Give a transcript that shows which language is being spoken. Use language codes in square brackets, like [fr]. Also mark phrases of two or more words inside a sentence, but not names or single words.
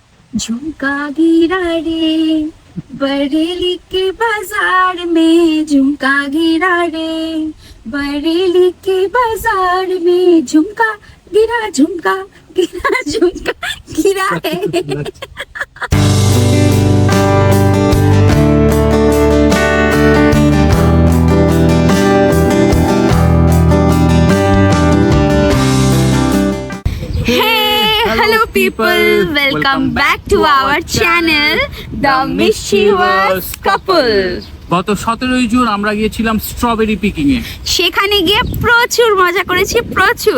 [hi] झुमका गिरा रे बरेली के बाजार में, झुमका गिरा रे बरेली के बाजार में, झुमका गिरा झुमका गिरा झुमका गिरा है। [en] Hello people, welcome back to our channel The Mischievous Couple. [bn] গত 17 জুন আমরা গিয়েছিলাম [en] strawberry picking [bn] এ। সেখানে গিয়ে প্রচুর মজা করেছি, প্রচুর।